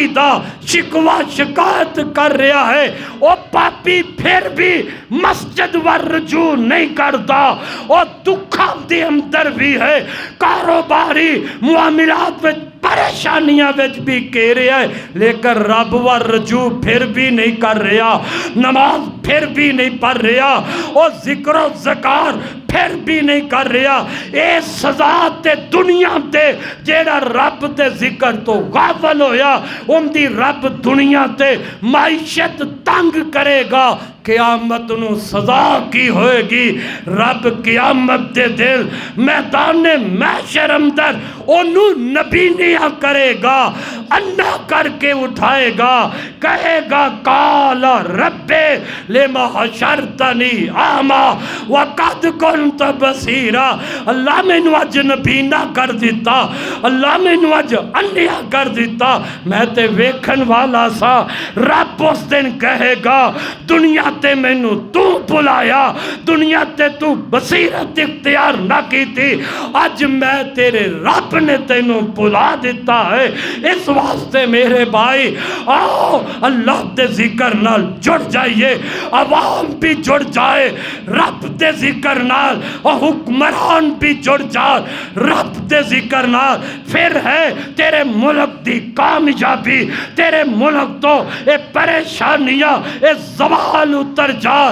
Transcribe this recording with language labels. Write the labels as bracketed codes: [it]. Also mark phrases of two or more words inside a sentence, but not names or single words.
[pa] دا شکوہ شکایت کر رہا ہے، او پاپی پھر بھی مسجد ور رجوع نہیں کرتا، او دکھاں دے اندر بھی ہے، کاروباری معاملات میں پریشانیاں وچ بھی کہہ رہا ہے لیکن رب ور رجوع پھر بھی نہیں کر رہا، نماز پھر بھی نہیں پڑھ رہا، اور ذکر و ذکار پھر بھی نہیں کر رہا۔ اے سزا تے دنیا تے جیڑا رب تے ذکر تو غافل ہویا ان دی رب دنیا تے معیشت تنگ کرے گا، قیامت نو سزا کی ہوئے گی۔ رب قیامت دے دل میدان محشر اندر انہوں نبی نیا کرے گا، انا کر کے اٹھائے گا، کہے گا [ar] قال رب لما حشرتنی اعمی وقد کنت بصیرا، [pa] اللہ میں نو اج نبی نہ کر دیتا، اللہ میں نو اج انیا کر دیتا، میں تے ویکھن والا سا۔ رب اس دن کہے گا دنیا تے میں نو تو بلایا، دنیا تے تو بصیرت اختیار نہ کی تھی، آج میں تیرے رب نے تینوں بلا دیتا ہے۔ اس واسطے میرے بھائی آؤ اللہ دے ذکر نال جڑ جائیے، عوام بھی جڑ جائے رب دے ذکر نال، اور حکمران بھی جڑ جائے رب دے ذکر نال، پھر ہے تیرے ملک دی کامیابی، تیرے ملک تو اے پریشانیاں اے زوال اتر جائے۔